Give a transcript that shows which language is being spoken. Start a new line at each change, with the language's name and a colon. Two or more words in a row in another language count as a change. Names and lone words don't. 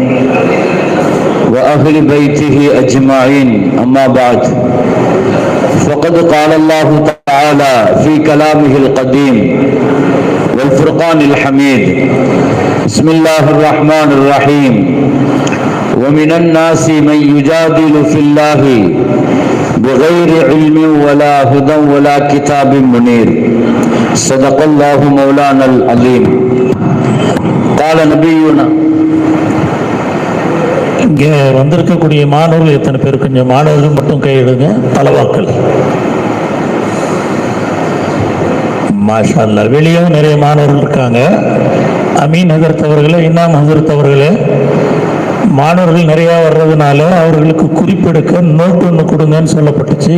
Arabic: وأهل بيته أجمعين أما بعد فقد قال الله تعالى في كلامه القديم والفرقان الحميد بسم الله الرحمن الرحيم ومن الناس من يجادل في الله بغير علم ولا هدى ولا كتاب منير صدق الله مولانا العظيم قال نبينا.
Tamil: இங்கே வந்திருக்கக்கூடிய மாணவர்கள் எத்தனை பேர்? கொஞ்சம் மாணவர்கள் மட்டும் கையிடுங்க. தலவாக்கள்
Arabic: ما شاء الله.
Tamil: வெளியும் நிறைய மாணவர்கள் இருக்காங்க. அமீன் ஹஜரத் அவர்களே, இன்னாம் ஹஜரத் அவர்களே, மாணவர்கள் நிறையா வர்றதுனால அவர்களுக்கு குறிப்பெடுக்க நோட்டு ஒன்று கொடுங்கன்னு சொல்லப்பட்டுச்சு.